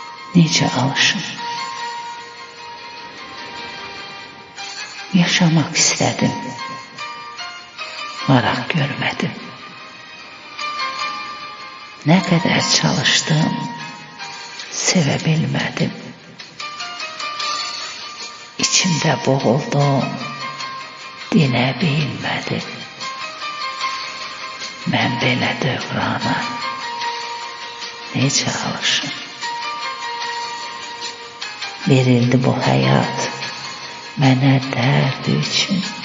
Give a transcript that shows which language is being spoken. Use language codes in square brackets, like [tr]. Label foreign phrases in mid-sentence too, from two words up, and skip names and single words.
[az] Necə alışım. [tr] Yaşamak istedim. Maraq görmedim. Ne kadar çalıştım, sevebilmedim. İçimde boğuldum, dinebilmedim. [az] Mən belə dövrana necə alışım. Verildi bu hayat mənə dərd üçün.